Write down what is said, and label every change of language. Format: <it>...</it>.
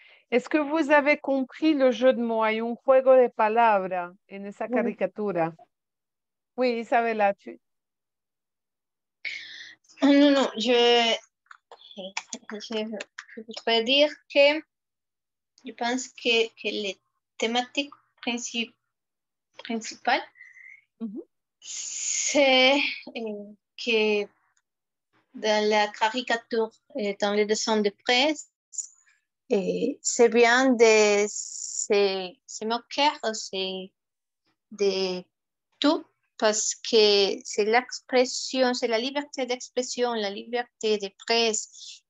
<fr>Est-ce que vous avez compris le jeu de mots?</fr> <es>Hay un juego de palabras en esa caricatura.</es> <fr>Oui, Isabella, Non, non, je voudrais dire que je pense que les thématiques principales, Mhm. c'est que dans la caricature et dans le dessin de presse, c'est bien de se moquer de tout parce que c'est l'expression, c'est la liberté d'expression, la liberté de presse.</fr>